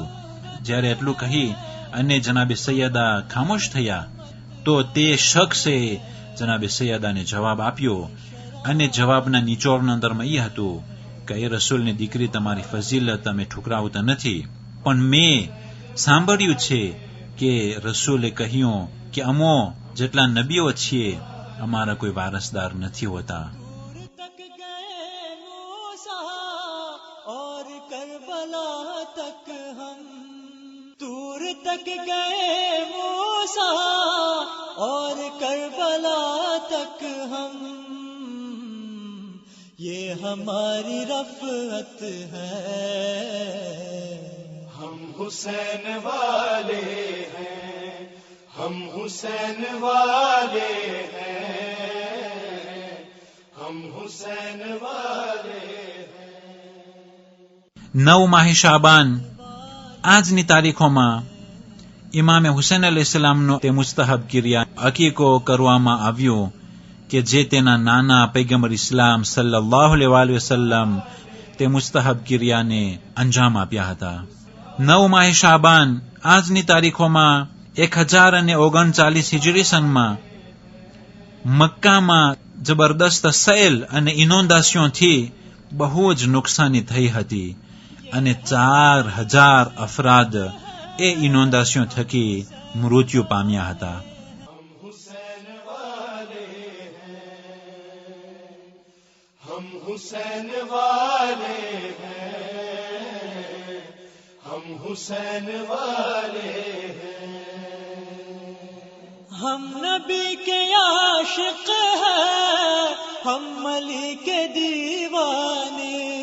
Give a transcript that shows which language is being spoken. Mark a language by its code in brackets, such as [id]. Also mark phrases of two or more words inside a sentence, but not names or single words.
[gu] જ્યારે એટલું કહી અને જનાબે સૈયદા ખામોશ થયા તો તે શખ્સે જનાબે સૈયદાને જવાબ આપ્યો અને જવાબના નિચોડના અંદરમાં એ હતું કે એ રસૂલની દીકરી તમારી ફઝીલત તમે ઠુકરાવતા નથી, પણ મેં સાંભળ્યું છે કે રસૂલે કહ્યું કે અમો જેટલા નબીઓ છીએ અમારા કોઈ વારસદાર નથી હોતા۔ [ur] دور تک گئے موسیٰ اور کربلا تک ہم، یہ ہماری رفعت ہے، ہم حسین والے ہیں، ہم حسین والے ہیں، ہم حسین والے ہیں۔ [gu] 9 માહ શાબાન આજની તારીખોમાં ઇમામ હુસૈન અલૈહિસ્સલામનો તે મુસ્તહબ કિર્યા અકીકો કરવામાં આવ્યો કે જે તેના નાના પૈગંબર ઇસ્લામ [ar] صلى الله عليه وسلم [gu] તે મુસ્તહબ કિર્યાને અંજામ આપ્યા હતા۔ 9 માહ શાબાન આજની તારીખોમાં 1039 હિજરી સનમાં મક્કામાં જબરદસ્ત સૈલ અને ઇનોન્દાશનથી બહુ જ નુકસાની થઈ હતી અને 4000 અફરાદ એ ઇનોન્દાશનો થકી મૃત્યુ પામ્યા હતા. [ur] ہم حسین والے ہیں، ہم حسین والے ہیں، ہم حسین والے ہیں. ہم نبی کے عاشق ہیں، ہم علی کے دیوانے.